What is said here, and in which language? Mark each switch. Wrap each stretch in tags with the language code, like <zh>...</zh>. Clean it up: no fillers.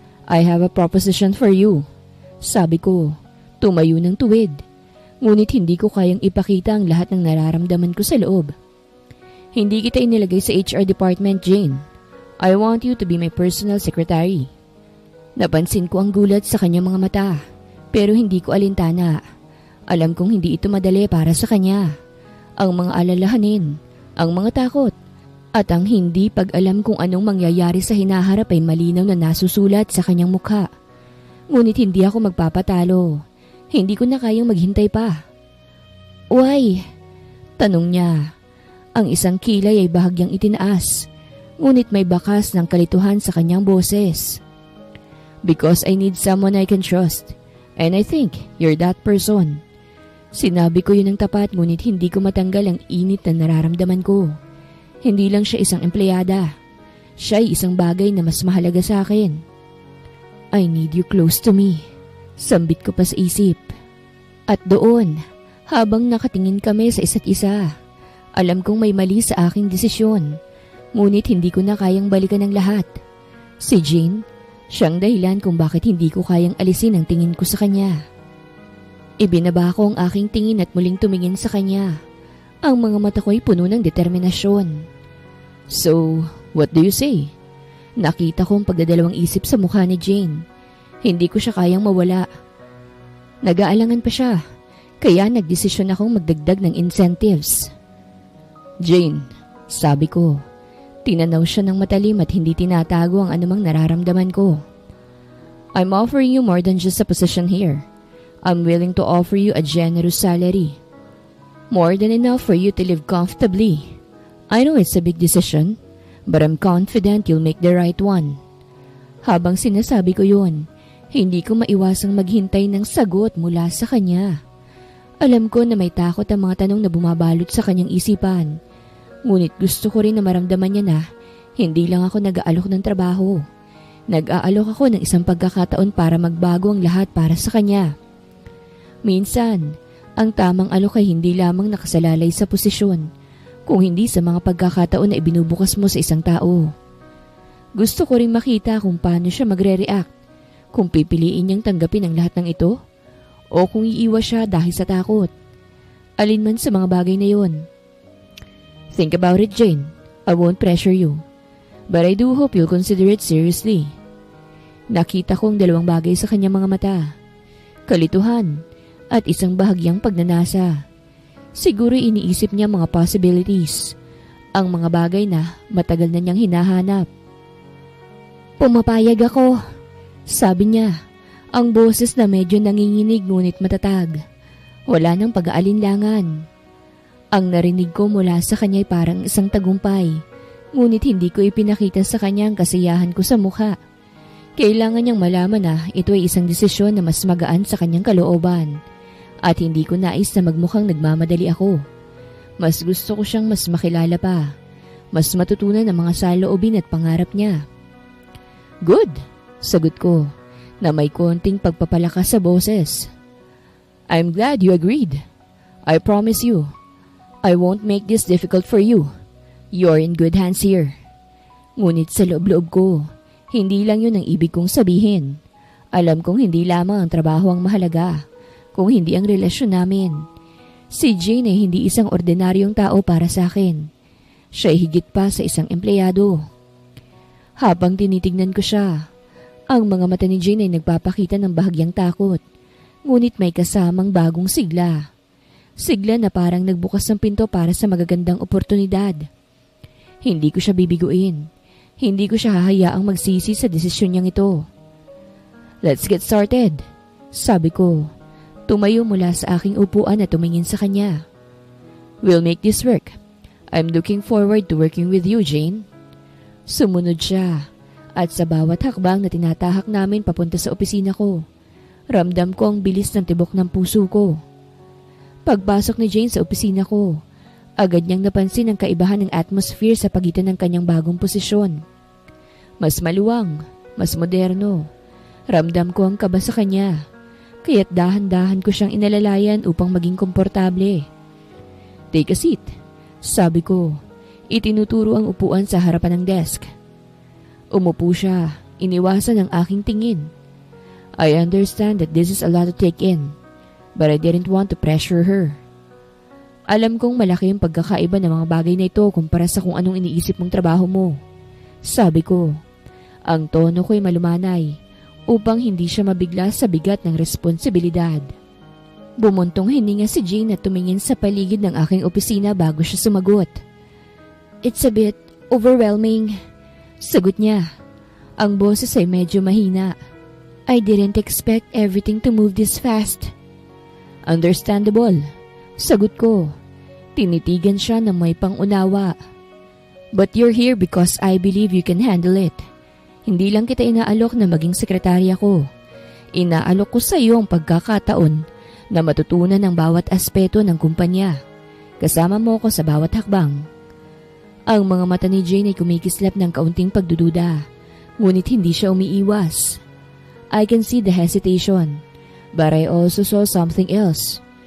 <en>"I have a proposition for you,"</en> <tl>sabi ko. Tumayo ng tuwid. Ngunit hindi ko kayang ipakita ang lahat ng nararamdaman ko sa loob. "Hindi kita inilagay sa HR department, Jane.</tl> <en>I want you to be my personal secretary."</en> <tl>Napansin ko ang gulat sa kanyang mga mata, pero hindi ko alintana. Alam kong hindi ito madali para sa kanya. Ang mga alalahanin, ang mga takot, at ang hindi pag-alam kung anong mangyayari sa hinaharap ay malinaw na nasusulat sa kanyang mukha. Ngunit hindi ako magpapatalo. Hindi ko na kayang maghintay pa.</tl> <en>"Why?"</en> <tl>tanong niya. Ang isang kilay ay bahagyang itinaas, ngunit may bakas ng kalituhan sa kanyang boses.</tl> <en>"Because I need someone I can trust, and I think you're that person."</en> <tl>Sinabi ko yun ng tapat ngunit hindi ko matanggal ang init na nararamdaman ko. Hindi lang siya isang empleyada. Siya ay isang bagay na mas mahalaga sa akin.</tl> <en>"I need you close to me,"</en> <tl>sambit ko pa sa isip. At doon, habang nakatingin kami sa isa't isa, alam kong may mali sa aking desisyon. Ngunit hindi ko na kayang balikan ang lahat. Si Jane, siyang dahilan kung bakit hindi ko kayang alisin ang tingin ko sa kanya. Ibinaba ko ang aking tingin at muling tumingin sa kanya. Ang mga mata ko'y puno ng determinasyon.</tl> <en>"So, what do you say?"</en> <tl>Nakita ko ang pagdadalawang isip sa mukha ni Jane. Hindi ko siya kayang mawala. Nag-aalangan pa siya, kaya nagdesisyon akong magdagdag ng incentives. Jane, Sabi ko. Tinanaw siya ng matalim at hindi tinatago ang anumang nararamdaman ko.</tl> <en>I'm offering you more than just a position here. I'm willing to offer you a generous salary. More than enough for you to live comfortably. I know it's a big decision, but I'm confident you'll make the right one.</en> <tl>Habang sinasabi ko yun, hindi ko maiwasang maghintay ng sagot mula sa kanya. Alam ko na may takot ang mga tanong na bumabalot sa kanyang isipan. Ngunit gusto ko rin na maramdaman niya na hindi lang ako nag-aalok ng trabaho. Nag-aalok ako ng isang pagkakataon para magbago ang lahat para sa kanya. Minsan, ang tamang alok ay hindi lamang nakasalalay sa posisyon, kung hindi sa mga pagkakataon na ibinubukas mo sa isang tao. Gusto ko rin makita kung paano siya magre-react, kung pipiliin niyang tanggapin ang lahat ng ito, o kung iiwas siya dahil sa takot. Alin man sa mga bagay na yon.</tl> <en>Think about it, Jane. I won't pressure you. But I do hope you'll consider it seriously.</en> <tl>Nakita kong dalawang bagay sa kanyang mga mata. Kalituhan at isang bahagyang pagnanasa. Siguro iniisip niya mga possibilities. Ang mga bagay na matagal na niyang hinahanap. Pumapayag ako, sabi niya. Ang boses na medyo nanginginig ngunit matatag. Wala nang pag-aalinlangan. Ang narinig ko mula sa kanya ay parang isang tagumpay, ngunit hindi ko ipinakita sa kanya ang kasiyahan ko sa mukha. Kailangan niyang malaman na ito ay isang desisyon na mas magaan sa kanyang kalooban, at hindi ko nais na magmukhang nagmamadali ako. Mas gusto ko siyang mas makilala pa, mas matutunan ang mga saloobin at pangarap niya.</tl> <en>Good,</en> <tl>sagot ko, na may konting pagpapalakas sa boses.</tl> <en>I'm glad you agreed. I promise you, I won't make this difficult for you. You're in good hands here.</en> <tl>Ngunit sa loob-loob ko, hindi lang yun ang ibig kong sabihin. Alam kong hindi lamang ang trabaho ang mahalaga, kung hindi ang relasyon namin. Si Jane ay hindi isang ordinaryong tao para sa akin. Siya ay higit pa sa isang empleyado. Habang tinitignan ko siya, ang mga mata ni Jane ay nagpapakita ng bahagyang takot, ngunit may kasamang bagong sigla. Sigla na parang nagbukas ng pinto para sa magagandang oportunidad. Hindi ko siya bibiguin. Hindi ko siya hahayaang magsisi sa desisyon niyang ito.</tl> <en>Let's get started,</en> <tl>sabi ko. Tumayo mula sa aking upuan at tumingin sa kanya.</tl> <en>We'll make this work. I'm looking forward to working with you, Jane.</en> <tl>Sumunod siya, at sa bawat hakbang na tinatahak namin papunta sa opisina ko, ramdam ko ang bilis ng tibok ng puso ko. Pagpasok ni Jane sa opisina ko, agad niyang napansin ang kaibahan ng atmosphere sa pagitan ng kanyang bagong posisyon. Mas maluwang, mas moderno. Ramdam ko ang kaba sa kanya, kaya't dahan-dahan ko siyang inalalayan upang maging komportable.</tl> <en>Take a seat,</en> <tl>sabi ko. Itinuturo ang upuan sa harapan ng desk. Umupo siya, iniwasan ang aking tingin.</tl> <en>I understand that this is a lot to take in, but I didn't want to pressure her.</en> <tl>Alam kong malaki ang pagkakaiba ng mga bagay na ito kumpara sa kung anong iniisip mong trabaho mo. Sabi ko, ang tono ko'y malumanay upang hindi siya mabigla sa bigat ng responsibilidad. Bumuntong hininga si Jane at tumingin sa paligid ng aking opisina bago siya sumagot.</tl> <en>It's a bit overwhelming,</en> <tl>sagot niya. Ang boses ay medyo mahina.</tl> <en>I didn't expect everything to move this fast. Understandable,</en> <tl>sagot ko. Tinitigan siya na may pangunawa.</tl> <en>But you're here because I believe you can handle it.</en> <tl>Hindi lang kita inaalok na maging sekretarya ko. Inaalok ko sa iyo ang pagkakataon na matutunan ang bawat aspeto ng kumpanya. Kasama mo ko sa bawat hakbang. Ang mga mata ni Jane ay kumikislap ng kaunting pagdududa, ngunit hindi siya umiiwas.</tl> <en>I can see the hesitation, but I also saw something else.</en>